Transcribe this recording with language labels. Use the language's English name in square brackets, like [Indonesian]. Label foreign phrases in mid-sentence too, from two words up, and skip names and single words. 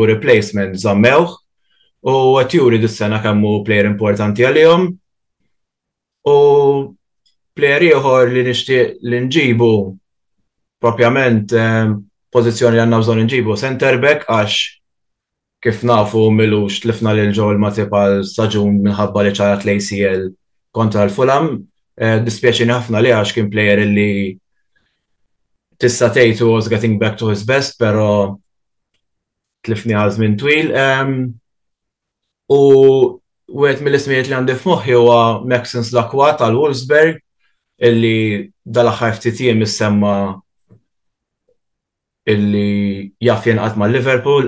[Maltese] replacement żammewh u qed juri dis-sena kemm hu player importanti għalihom u player ieħor li nixtieq li nġibu propjament pożizzjoni li għandna bżonn nġibu [English] center back [Maltese] għax kif nafu milux tlifna lil Joel Matip għal staġun minħabba li ċarat l-ACL kontra l-Fulham. Dispjaċini ħafna li għax kien player li tista' tgħid [English] was getting back to his best, [Maltese] però tlifni għal żmien twil. U wieħed mill-ismijiet li għandi f'moħħi huwa Maxence Lacroix tal-Wolfsburg illi dal-aħħar ftit jiem issemma illi jaf jenqat ma' Liverpool.